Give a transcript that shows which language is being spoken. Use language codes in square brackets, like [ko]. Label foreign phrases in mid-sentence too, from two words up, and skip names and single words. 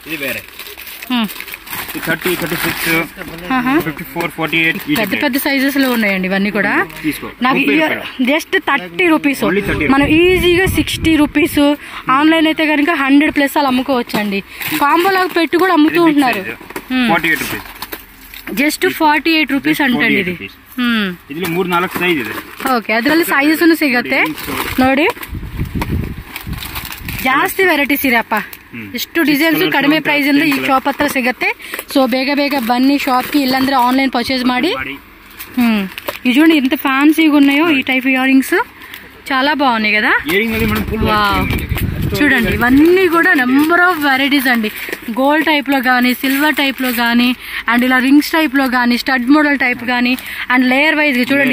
[te] పెద్ద పెద్ద సైజెస్ లో ఉన్నాయండి ఇవన్నీ కూడా. నాకు జస్ట్ 30 రూపీస్, మనం ఈజీగా 60 రూపీస్. ఆన్లైన్ అయితే కనుక 100+ అలా అమ్ముకోవచ్చు అండి. కాంబో లాగా పెట్టి కూడా అమ్ముతూ ఉంటున్నారు. [kn] ಜಸ್ಟ್ 48 ರೂಪೀಸ್ ಅಂಟಂడి ಇದು. ಇದರಲ್ಲಿ 3-4 ಸೈಜ್ ಇದೆ. ಓಕೆ, ಅದರಲ್ಲಿ ಸೈಜಸ್ ಸಿಗುತ್ತೆ ನೋಡಿ. ಜಾಸ್ತಿ ವೆರೈಟೀಸ್ ಇರಪ್ಪ, ಎಷ್ಟು ಡಿಸೈನ್ಸ್ ಕಡಿಮೆ ಪ್ರೈಸ್ ಇಂದ ಈ ಶಾಪ್ ಹತ್ರ ಸಿಗುತ್ತೆ. ಸೊ ಬೇಗ ಬೇಗ ಬನ್ನಿ ಶಾಪ್ಗೆ, ಇಲ್ಲಾಂದ್ರೆ [en] online purchase [kn] ಮಾಡಿ. [te] ఇది చూడండి ఎంత ఫ్యాన్సీగా ఉన్నాయో ఈ [en] type ear rings, [te] చాలా బాగున్నాయి కదా. చూడండి ఇవన్నీ కూడా [en] number of varieties [te] అండి. [en] gold type [te] లో కానీ, [en] silver type [te] లో కానీ, అండ్ ఇలా [en] rings type [te] లో కానీ, [en] stud model type [te] కానీ, అండ్ [en] layer wise [te] చూడండి.